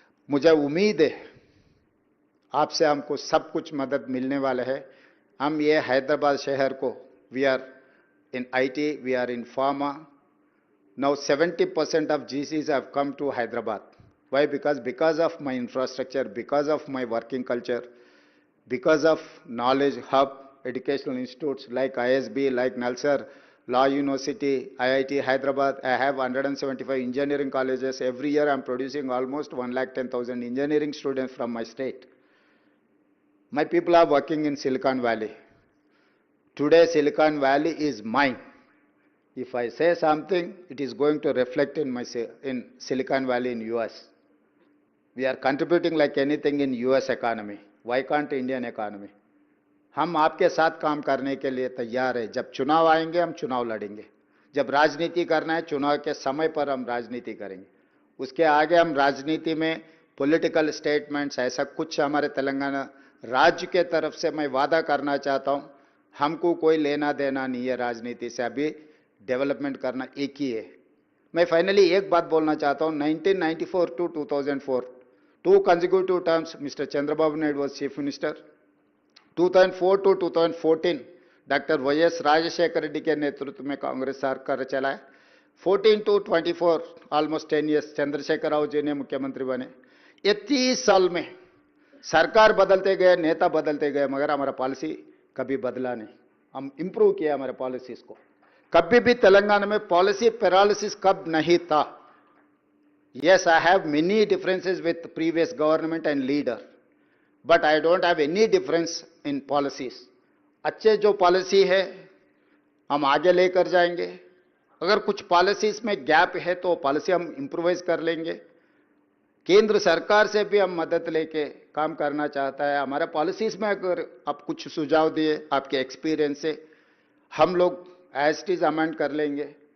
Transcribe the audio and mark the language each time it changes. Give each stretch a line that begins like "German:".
Hindi: मुझे उम्मीद है आपसे हमको सब कुछ मदद मिलने वाला है। हम ये हैदराबाद शहर को,
English: We are in IT, we are in pharma, now 70% of GCs have come to Hyderabad. Why? Because of my infrastructure, because of my working culture, because of knowledge hub, educational institutes like ISB, like Nalsar, Law University, IIT Hyderabad. I have 175 engineering colleges. Every year I'm producing almost 110,000 engineering students from my state. My people are working in Silicon Valley. Today Silicon Valley is mine. If I say something, it is going to reflect in Silicon Valley in US. We are contributing like anything in US economy. Why can't Indian economy?
Hindi: हम आपके साथ काम करने के लिए तैयार है। जब चुनाव आएंगे हम चुनाव लड़ेंगे, जब राजनीति करना है चुनाव के समय पर हम राजनीति करेंगे। उसके आगे हम राजनीति में पॉलिटिकल स्टेटमेंट्स ऐसा कुछ हमारे तेलंगाना राज्य के तरफ से मैं वादा करना चाहता हूं, हमको कोई लेना देना नहीं है राजनीति से। अभी डेवलपमेंट करना एक ही है। मैं फाइनली एक बात बोलना चाहता हूं, 1994 to 2004
English: 2 consecutive terms
Hindi: mister Chandrababu Naidu
English: Was chief minister.
Hindi: 2004 to 2014 doctor YS Rajshekhar Reddy के नेतृत्व में कांग्रेस सरकार चलाए। 14 to 24 almost
English: 10 years
Hindi: Chandrashekhar Rao ji ने मुख्यमंत्री बने। ये 30 साल में सरकार बदलते गए, नेता बदलते गए, मगर हमारा पॉलिसी कभी बदला नहीं। हम इंप्रूव किया हमारे पॉलिसीज को। कभी भी तेलंगाना में पॉलिसी पैरालिसिस कब नहीं था।
English: Yes, I have many differences with previous government and leader, but I don't have any difference in policies.
Hindi: अच्छे जो पॉलिसी है हम आगे लेकर जाएंगे। अगर कुछ पॉलिसीज में गैप है तो पॉलिसी हम इम्प्रोवाइज कर लेंगे। केंद्र सरकार से भी हम मदद लेके काम करना चाहता है। हमारे पॉलिसीज में अगर आप कुछ सुझाव दिए आपके एक्सपीरियंस से, हम लोग एज इट इज अमेंड कर लेंगे।